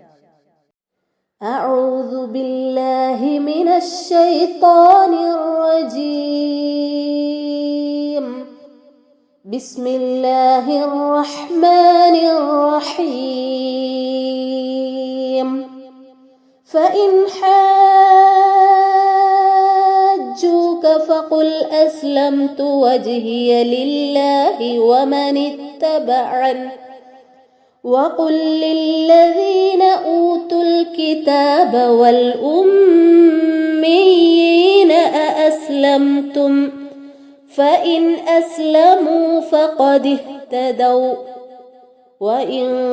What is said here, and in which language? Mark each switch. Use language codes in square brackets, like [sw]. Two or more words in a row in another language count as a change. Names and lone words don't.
[ar] أعوذ بالله من الشيطان الرجيم. بسم الله الرحمن الرحيم. ഫഇൻ حاجوك فقل أسلمت وجهي لله ومن اتبعني وقل للذين أوتوا الكتاب والأميين أأسلمتم فإن أسلموا فقد اهتدوا وإن